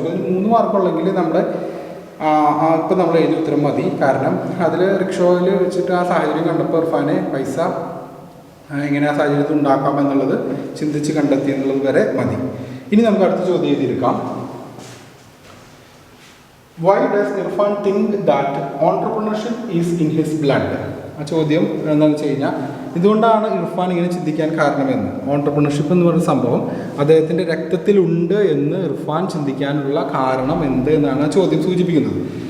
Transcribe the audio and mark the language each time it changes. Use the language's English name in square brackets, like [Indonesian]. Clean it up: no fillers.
[Malayalam] ഇപ്പോൾ ഇതിന് 3 മാർക്കുള്ളെങ്കിൽ നമ്മുടെ ഇപ്പം നമ്മൾ എഴുതിയ ഉത്തരം മതി. കാരണം അതിൽ റിക്ഷോയിൽ വെച്ചിട്ട് ആ സാഹചര്യം കണ്ടപ്പോൾ ഇർഫാനെ പൈസ എങ്ങനെ ആ സാഹചര്യത്തിൽ ഉണ്ടാക്കാം എന്നുള്ളത് ചിന്തിച്ച് കണ്ടെത്തി എന്നുള്ളത് വരെ മതി. ഇനി നമുക്ക് അടുത്ത ചോദ്യം എഴുതിയെടുക്കാം. [English] Why does Irfan think that entrepreneurship is in his blood? [Malayalam] ആ ചോദ്യം എന്താണെന്ന് വെച്ച് കഴിഞ്ഞാൽ ഇതുകൊണ്ടാണ് ഇർഫാൻ ഇങ്ങനെ ചിന്തിക്കാൻ കാരണമെന്ന്. ഓൺട്രപ്രണർഷിപ്പ് എന്ന് പറയുന്ന സംഭവം അദ്ദേഹത്തിൻ്റെ രക്തത്തിലുണ്ട് എന്ന് ഇർഫാൻ ചിന്തിക്കാനുള്ള കാരണം എന്ത് എന്നാണ് ആ ചോദ്യം സൂചിപ്പിക്കുന്നത്.